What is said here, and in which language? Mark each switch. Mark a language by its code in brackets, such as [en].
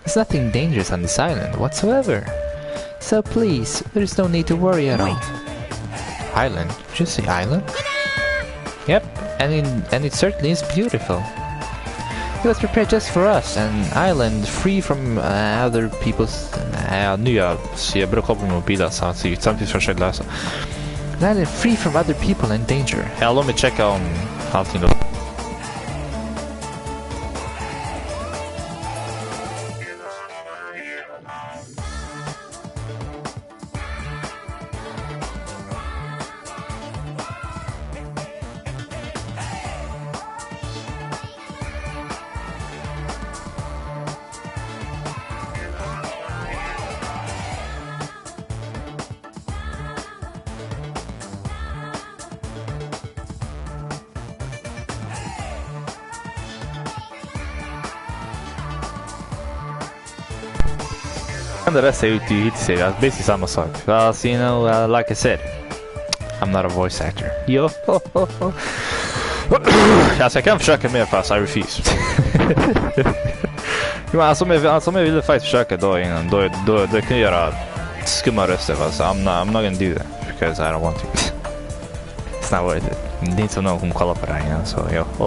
[en] There's nothing dangerous on this island whatsoever. So please, there's no need to worry at all. Island? Did you say island? Yep, and it certainly is beautiful. It was prepared just for us, an island free from other people's... [sv] nya, så jag brukar hoppa med mobilen samtidigt försöka läsa. [en] An island free from other people and danger. [sv] Ja, låt mig checka om allting då. [en] The rest [sv] är ute i hitserien, basically samma sak. [en] Well, you know, like I said, I'm not a voice actor. Yo. [sv] Alltså jag kan försöka mer fast [en] I refuse. [sv] Jo, alltså om jag ville faktiskt försöka då innan, då kan jag göra skumma röster fast [en] I'm not gonna do that because I don't want to. It's not worth it. [sv] Det är inte som någon kommer kolla på det här igen, så yo.